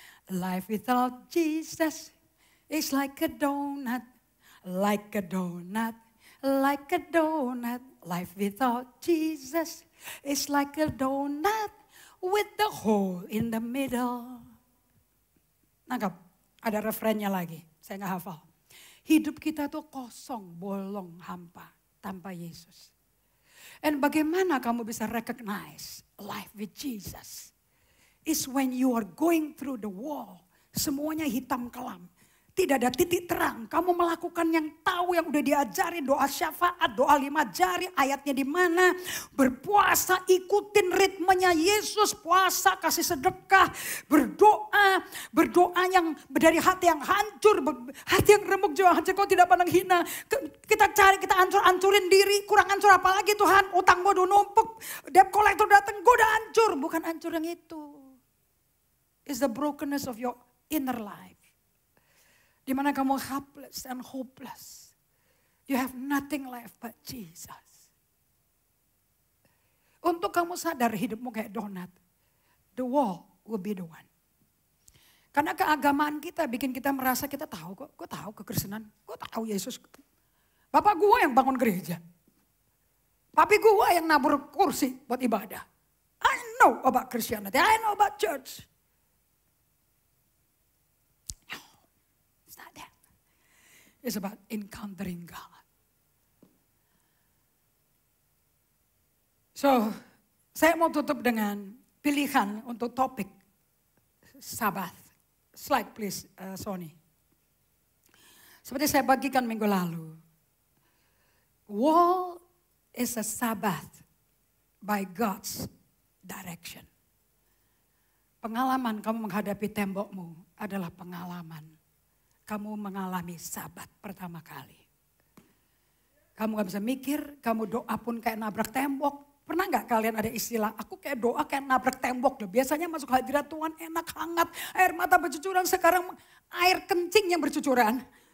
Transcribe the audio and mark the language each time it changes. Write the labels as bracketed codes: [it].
[en] Life without Jesus is like a donut, like a donut, like a donut. Life without Jesus is like a donut with the hole in the middle. [id] Nangkap? Ada referennya lagi, saya nggak hafal. Hidup kita tuh kosong, bolong, hampa tanpa Yesus. [en] And [id] bagaimana kamu bisa [en] recognize life with Jesus? Is when you are going through the wall. [id] Semuanya hitam kelam. Tidak ada titik terang. Kamu melakukan yang tahu, yang udah diajari. Doa syafaat, doa 5 jari, ayatnya di mana. Berpuasa, ikutin ritmenya Yesus. Puasa, kasih sedekah, berdoa. Berdoa yang dari hati yang hancur. Hati yang remuk jiwa hancur, kau tidak pandang hina. Kita cari, kita hancur-hancurin diri. Kurang hancur apa lagi Tuhan? Utang gue udah numpuk. Debt collector datang, gue udah hancur. Bukan hancur yang itu. [en] It's the brokenness of your inner life. [id] Di mana kamu [en] helpless and hopeless. You have nothing left but Jesus. [id] Untuk kamu sadar hidupmu kayak donat. [en] The wall will be the one. [id] Karena keagamaan kita bikin kita merasa kita tahu kok. Gue tahu kekristenan. Gue tahu Yesus. Bapak gue yang bangun gereja. Papi gue yang nabur kursi buat ibadah. [en] I know about Christianity. I know about church. It's about encountering God. [id] So, saya mau tutup dengan pilihan untuk topik Sabat. [en] Slide please, [id] Sony. Seperti saya bagikan minggu lalu. [en] Wall is a Sabbath by God's direction. [id] Pengalaman kamu menghadapi tembokmu adalah pengalaman kamu mengalami Sabat pertama kali. Kamu gak bisa mikir, kamu doa pun kayak nabrak tembok. Pernah gak kalian ada istilah, aku kayak doa kayak nabrak tembok. Biasanya masuk hadirat Tuhan enak, hangat, air mata bercucuran. Sekarang air kencing yang bercucuran.